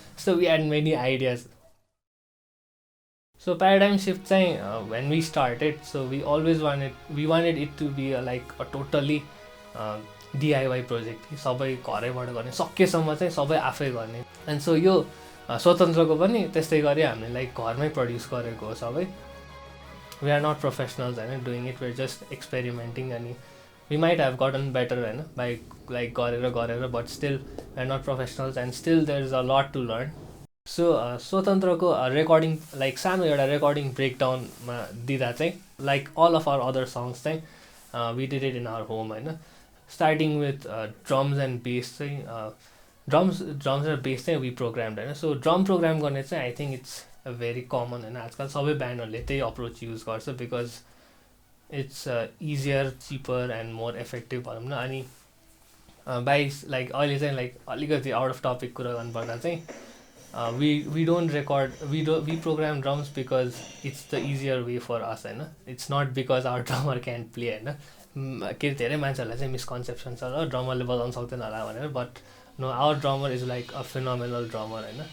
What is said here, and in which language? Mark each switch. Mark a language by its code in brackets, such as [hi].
[en] So we had many ideas. So paradigm shift चाहिँ when we started, so we wanted it to be like a totally DIY project, [ne] सबै घरैबाट गर्ने, सकेसम्म चाहिँ सबै आफै गर्ने. एन्ड सो यो स्वतन्त्रको पनि त्यस्तै गरी हामीले लाइक घरमै प्रड्युस गरेको हो सबै. [en] We are not professionals होइन doing it, we are just experimenting. अनि we might have gotten better होइन by like गरेर, but still we are not professionals and still there is a lot to learn. So स्वतन्त्रको recording like [ne] सानो एउटा recording ब्रेकडाउनमा दिँदा चाहिँ [en] Like all of our other songs चाहिँ we did it in our home होइन. Starting with drums and bass चाहिँ drums र bass चाहिँ we programmed होइन. So drum program गर्ने चाहिँ I think it's very common होइन, [ne] आजकल सबै ब्यान्डहरूले त्यही अप्रोच युज गर्छ, [en] Because it's easier, cheaper and more effective भनौँ न. [ne] अनि बाई लाइक अहिले चाहिँ लाइक अलिकति आउट अफ टपिक कुरा गर्नुपर्दा चाहिँ [en] we don't record, we program drums because it's the easier way for us होइन. it's not because our drummer can't play होइन. [ne] के धेरै मान्छेहरूलाई चाहिँ मिसकन्सेप्सन छ र ड्रमरले बजाउनु सक्दैन होला भनेर, [en] but no, our drummer is like a phenomenal drummer [ne] होइन.